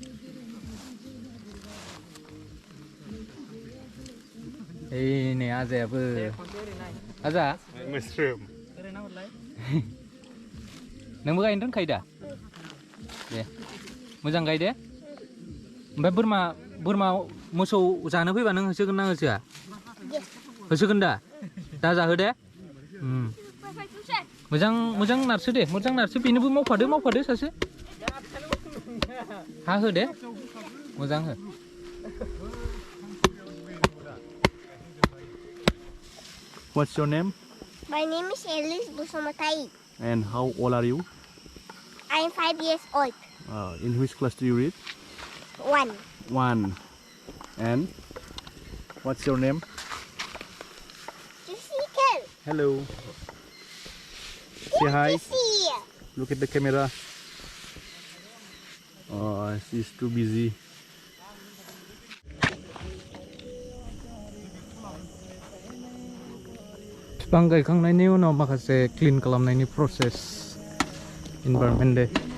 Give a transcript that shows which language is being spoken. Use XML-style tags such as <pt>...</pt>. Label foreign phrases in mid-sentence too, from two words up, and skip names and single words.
<brx>ओइ नै आजायाबो आजा नोंबो गायनो दोनखायो दा दे मोजां गायदे ओमफ्राय बोरमा मोसौ जानो फैबा नों होसोगोन ना होसोआ होसोगोन दा जाहो दे मोजां नारसो दे मोजां नारसो बेनोबो मावफादो सासे हा हो दे मोजां हो</brx> <en>What's your name? My name is Elise Busamatai. And how old are you? I am 5 years old. In which class do you read? 1. 1. And what's your name? Jessica. Hello. Say hi. Jessie. Look at the camera. Oh, she's too busy.</en> <brx>बिफां गायखांनायनि उनाव माखासे क्लिन खालामनायनि</brx> <en>process environment day</en>